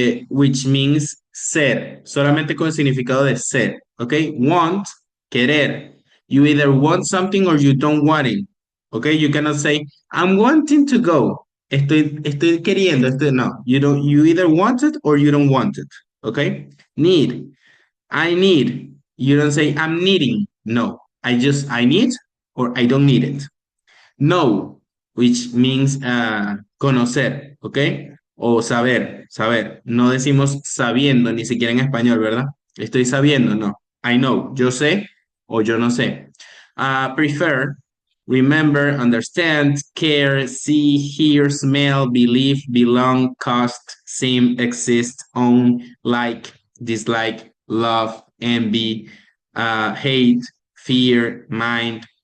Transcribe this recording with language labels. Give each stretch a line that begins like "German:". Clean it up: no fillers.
English: Which means
Spanish: ser, solamente con el significado de ser, ¿ok?
English: Want, querer. You either want something or you don't want it, ¿ok? You cannot say, I'm wanting to go.
Spanish: Estoy queriendo, no.
English: You either want it or you don't want it, ¿ok? Need, I need. You don't say, I'm needing. No, I need or I don't need it. Know, which means conocer, ¿ok?
Spanish: O saber, saber. No decimos sabiendo, ni siquiera en español, ¿verdad? Estoy sabiendo, no.
English: I know,
Spanish: yo sé o yo no sé.
English: Prefer, remember, understand, care, see, hear, smell, believe, belong, cost, seem, exist, own, like, dislike, love, envy, hate, fear, mind.